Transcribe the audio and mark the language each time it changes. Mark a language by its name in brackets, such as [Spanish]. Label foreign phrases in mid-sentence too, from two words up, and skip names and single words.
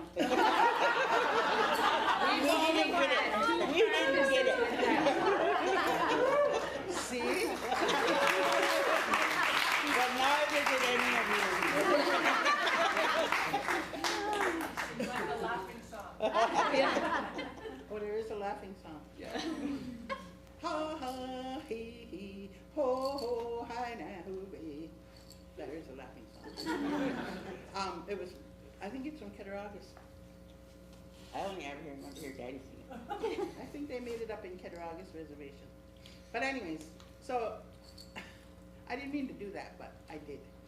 [English] We didn't get it. See? But neither did any of you. Like a laughing song. Oh, there is a laughing song. Yeah. Ha ha hee hee ho ho hi na hoo wee. There is a laughing song. It was, I think it's from Cattaraugus. I only ever remember your daddy singing. I think they made it up in Cattaraugus Reservation. But anyways, so I didn't mean to do that, but I did.